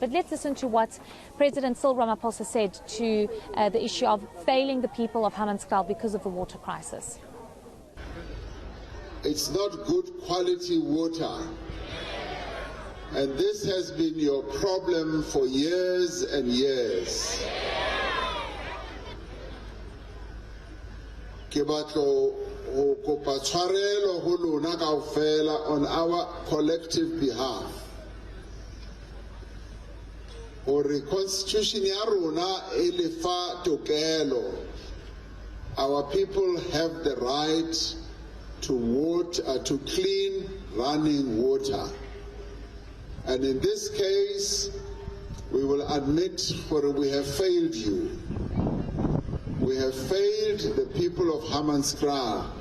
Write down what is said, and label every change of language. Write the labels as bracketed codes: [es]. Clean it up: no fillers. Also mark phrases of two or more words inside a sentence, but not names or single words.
[en] But let's listen to what President Cyril Ramaphosa said to the issue of failing the people of Hammanskraal because of the water crisis. It's not good quality water. And this has been your problem for years and years. [st] Ke batlo go kopa tshwarelo go lona kaofela [en] on our collective behalf. [st] Gore constitution ya rona e lefa tokelo. [en] Our people have the right to water, to clean running water. And in this case, we will admit that we have failed you. We have failed the people of Hammanskraal.